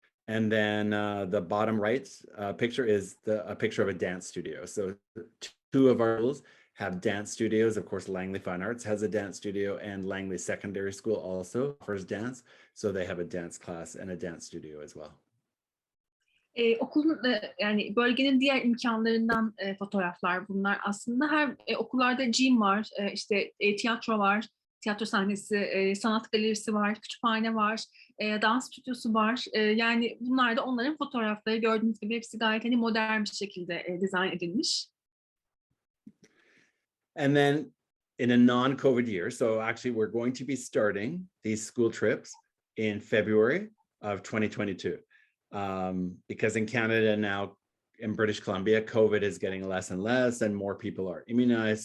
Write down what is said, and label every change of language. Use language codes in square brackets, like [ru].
[en] And then the bottom right picture is a picture of a dance studio. So 2 of our schools have dance studios. Of course, Langley Fine Arts has a dance studio and Langley Secondary School also offers dance. So they have a dance class and a dance studio as well. [tr] Okulun yani bölgenin diğer imkanlarından fotoğraflar bunlar aslında. Her okullarda gym var, işte tiyatro var, tiyatro sahnesi, sanat galerisi var, kütüphane var, dans stüdyosu var. Yani bunlar da onların fotoğrafları. Gördüğünüz gibi hepsi gayet hani modern bir şekilde dizayn edilmiş. [en] And then in a non-COVID year, so actually we're going to be starting these school trips in February of 2022. Because in Canada now, in British Columbia, COVID is getting less and less and more people are immunized.